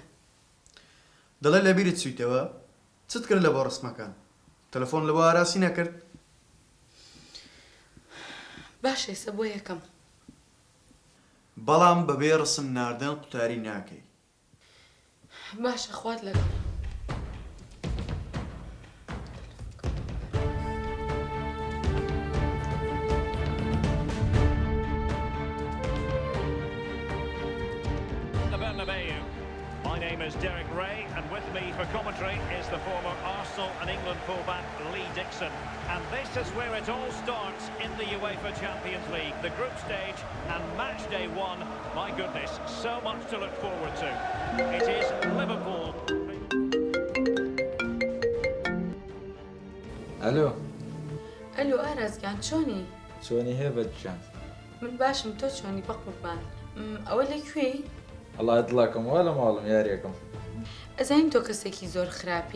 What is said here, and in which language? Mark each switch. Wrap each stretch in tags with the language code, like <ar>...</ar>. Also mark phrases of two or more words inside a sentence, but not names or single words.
<ckb>دەڵێ لە بیرت چویتەوە چت کرد لە بۆ ڕسمەکان تەلەفۆن لە بۆ ئاراسی نەکرد باش ئێستا بۆ یەکەم بەڵام بەبێ ڕسم ناردن قوتاری ناکەی باشە خوات لەگەڵ.</ckb> <en>My name is Derek Ray, and with me for commentary is the former Arsenal and England fullback Lee Dixon. And this is where it all starts in the UEFA Champions League, the group stage and match day one. My goodness, so much to look forward to. It is Liverpool.</en> <ckb>ئەلو ئارازگان چۆنی؟ چۆنی هەیە بەجان من باشم تۆ چۆنی بە قوربان ئەوە لەکوێی؟ هەڵا دڵاکەم وا لە ماڵم یاریەکەم ئەزانین تۆ کەسێکی زۆر خراپی؟</ckb>